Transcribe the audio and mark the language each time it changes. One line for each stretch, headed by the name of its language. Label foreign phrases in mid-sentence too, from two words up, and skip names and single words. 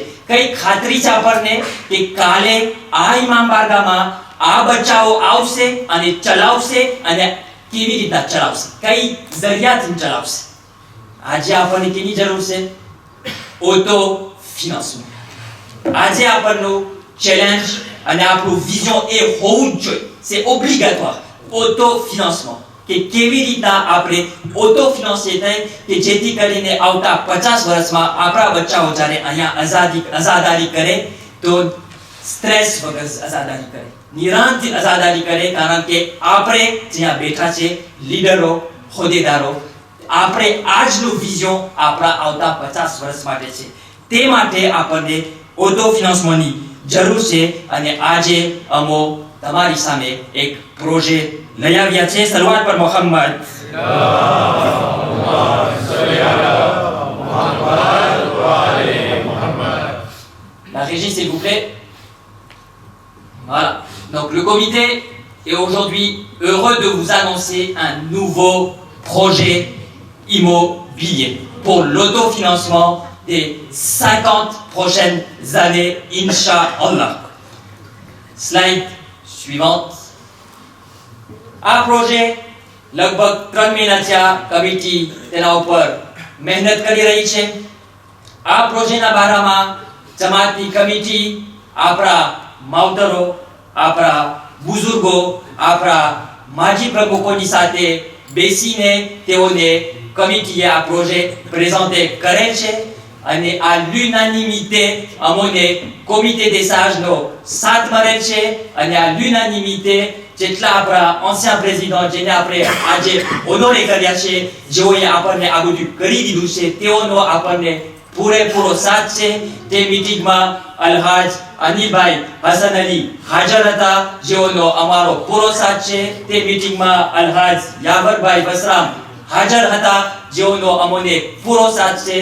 Gujarati: કઈ ખાતરી છે આપણને કે કાલે આ ઇમામ બારગામાં આ બચ્ચાઓ આવશે અને ચલાવશે અને કેવી રીતે ચલાવશે, કઈ જરિયાથી ચલાવશે? આજે આપણને કેની જરૂર છે? ઓટો ફિનાન્સમેન્ટ. આજે આપણનું ચેલેન્જ અને આપણું વિઝન એ હોવું જ જોઈએ,
French: c'est obligatoire.
Gujarati: ઓટો ફિનાન્સમેન્ટ કે કેવી રીતના આપણે ઓટો ફિનાન્સે થાય કે જેથી કરીને આવતા 50 વર્ષમાં આપણા બચ્ચાઓ જ્યારે અહીંયા આઝાદારી કરે તો સ્ટ્રેસ વગર આઝાદારી કરે, નિરાંતથી આઝાદારી કરે. કારણ કે આપણે જ્યાં બેઠા છે લીડરો, હોદ્દેદારો, આપણે આજનું વિઝન આપણા આવતા 50 વર્ષ માટે છે. તે માટે આપણને ઓટો ફિનાન્સમેન્ટની જરૂર છે અને આજે અમો તમારી સામે એક પ્રોજેક્ટ લઈ આવ્યા છે. શરૂઆત પર
French: મોહમ્મદ La régie, s'il vous plaît. Voilà. Donc le comité est aujourd'hui heureux de vous annoncer un nouveau projet immobilier pour l'autofinancement des 50 prochaines années, Inch'Allah. Slide suivante.
Gujarati: આ પ્રોજેક્ટ લગભગ 3 મહિનાથી કમિટી તેના ઉપર મહેનત કરી રહી છે. આ પ્રોજેક્ટના બારામાં જમાતની કમિટી, આપણા માવતરો, આપણા બુઝુર્ગો, આપણા માજી પ્રમુખોની સાથે બેસીને તેઓને કમિટીએ આ પ્રોજેક્ટ પ્રેઝન્ટે કરે છે અને આ l'unanimité અમોને
French: comité des sages
Gujarati: નો સાથ મળે છે. અને આ l'unanimité જેટલા આપણા
French: ancien président
Gujarati: જેને આપણે આજે ઓનોરે કર્યા છે, જેઓએ આપણને આ બધું કરી દીધું છે, તેઓનો આપણને પૂરેપૂરો સાથ છે. તે મીટિંગમાં અલહાજ અનિલભાઈ હસન અલી હાજર હતા, જેઓનો અમારો પૂરો સાથ છે. તે મીટિંગમાં અલહાજ યાવરભાઈ બસરામ હાજર હતા, જેઓનો અમોને પૂરો સાથ છે.